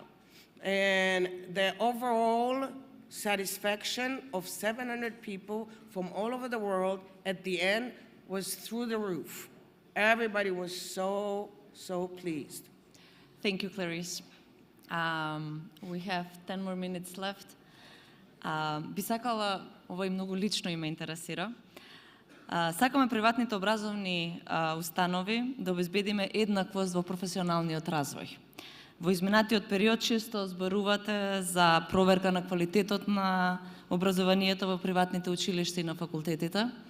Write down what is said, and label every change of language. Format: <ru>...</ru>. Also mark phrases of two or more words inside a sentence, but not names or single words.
<en>And the overall satisfaction of 700 people from all over the world at the end was through the roof. Everybody was so pleased. Thank you, Clarice. We have 10 more minutes left.</en> <mk>Би сакала, ова и многу лично и ме интересира, сакаме приватните образовни установи да обезбедиме еднаквост во професионалниот развој. Во изминатиот период често зборувате за проверка на квалитетот на образованието во приватните училишта и на факултетите.</mk>